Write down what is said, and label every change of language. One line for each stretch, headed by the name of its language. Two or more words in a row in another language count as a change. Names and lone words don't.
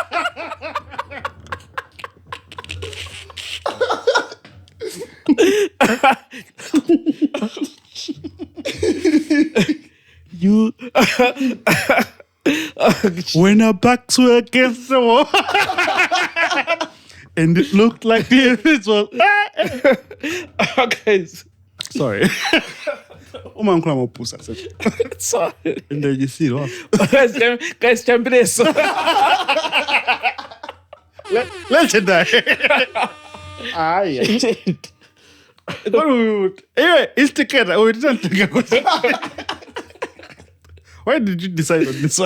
English: You When our backs were against the wall. And it looked like it was. okay. Sorry.
Nyanja: Uma nkula mopusa.
English: Sorry. And then you see what? Guys, champion. Legendary. Anyway, it's together. We didn't think about it. Why did you decide on this one?